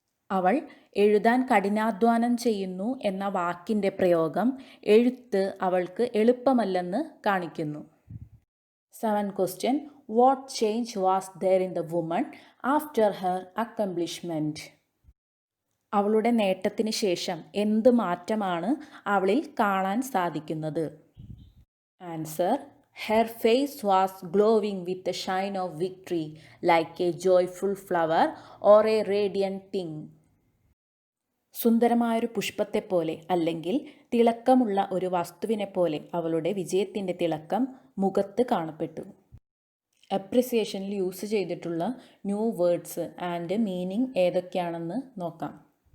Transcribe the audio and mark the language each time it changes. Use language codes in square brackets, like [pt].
[ml] അവൾ എഴുതാൻ കഠിനാധ്വാനം ചെയ്യുന്നു എന്ന വാക്കിൻ്റെ പ്രയോഗം എഴുത്ത് അവൾക്ക് എളുപ്പമല്ലെന്ന് കാണിക്കുന്നു. [en] Seventh question, what change was there in the woman after her accomplishment? [ml] അവളുടെ നേട്ടത്തിന് ശേഷം എന്ത് മാറ്റമാണ് അവളിൽ കാണാൻ സാധിക്കുന്നത്? [en] Answer, her face was glowing with the shine of victory like a joyful flower or a radiant thing. [ml] സുന്ദരമായൊരു പുഷ്പത്തെപ്പോലെ അല്ലെങ്കിൽ തിളക്കമുള്ള ഒരു വസ്തുവിനെ പോലെ അവളുടെ വിജയത്തിൻ്റെ തിളക്കം മുഖത്ത് കാണപ്പെട്ടു. അപ്രിസിയേഷനിൽ യൂസ് ചെയ്തിട്ടുള്ള [en] new words and meaning [ml] ഏതൊക്കെയാണെന്ന് നോക്കാം.